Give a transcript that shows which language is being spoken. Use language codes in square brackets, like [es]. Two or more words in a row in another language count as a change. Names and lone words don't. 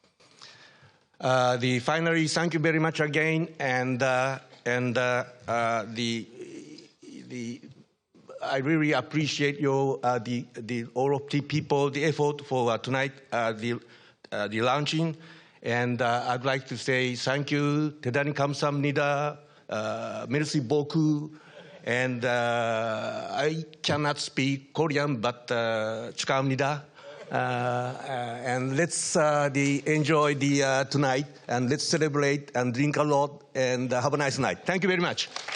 [en] Finally, thank you very much again, and I really appreciate all of the people, the effort for tonight, the launching, and I'd like to say thank you, [ko] 대단히 감사합니다, [fr] merci beaucoup, [en] and I cannot speak Korean, but 축하합니다. And let's enjoy tonight, and let's celebrate and drink a lot and have a nice night. Thank you very much.